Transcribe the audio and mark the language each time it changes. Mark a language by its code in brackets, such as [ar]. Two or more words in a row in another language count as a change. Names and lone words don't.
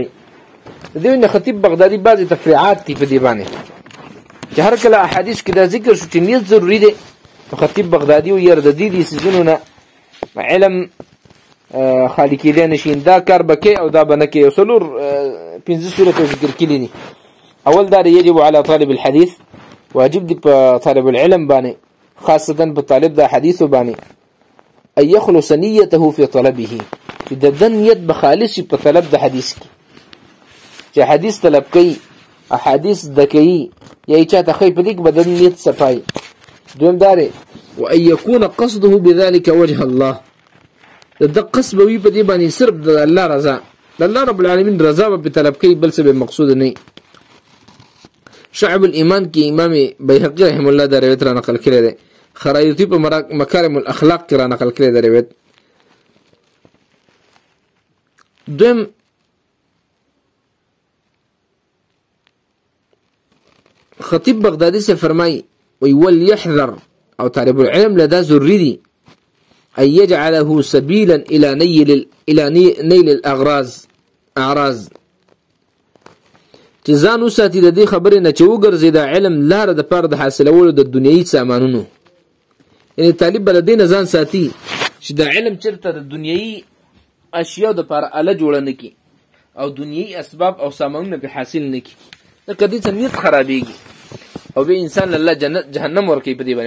[ps] د دې وجه نه خطیب بغدادي بعضې تفریعات دي په دې باندې چې هر کله احادیث کې دا ذکر شو چې نیت ضروري دی، نو خطیب بغدادي ویل د دې څیزونو نه علم خالي کېدی نه شي، دا کار به کوې او دا به نه کوې. یو څلور پنځه صورته ذکر کړي دي. اول دا [ar] یجب على طالب الحديث، [ps] واجب دی په طالب العلم باندې خاصتا په طالب د حدیثو باندې [ar] ان يخلص نیته في طلبه، [ps] چې د ده نیت به خالص شي په طلب د حدیث کې، چې حدیث طلب کوي احادیث زده کوي یا یې چاته ښایي په دې کې به د نیت صفایي. دویم دا دی [ar] وان یکون قصده بذلك وجه الله، [ps] د ده قصد به وي په دې باندې صرف د الله رضا، د الله رب العالمین رضا به په طلب کوي، بل څه به مقصود نه. شعب الایمان کې امام بیهقي رحم الله دا روایت را نقل کړی دی. خرایطي په مکارم الاخلاق کې را نقل کړی دی روایت. دویم خطیب بغدادي سے فرمای وی [ar] وليحذر او طالب العلم لدا ضروري دي ان يجعله سبيلا الى نيل الاعراض، [ps] چې ځان وساتي د دې خبرې نه چې وګرځي د علم لاره د پاره د حاصلولو د دنیوي سامانونو. یعنی طالب به د دې نه ځان ساتي چې د علم چېرته د دنیوي اشیاء د پاره اله جوړه نه کړي او دنیوي اسباب او سامانونه به حاصل نه کړي، ځکه دې څه نیت خرابېږي او به انسان الله جهنم ورکوي په دې باندې.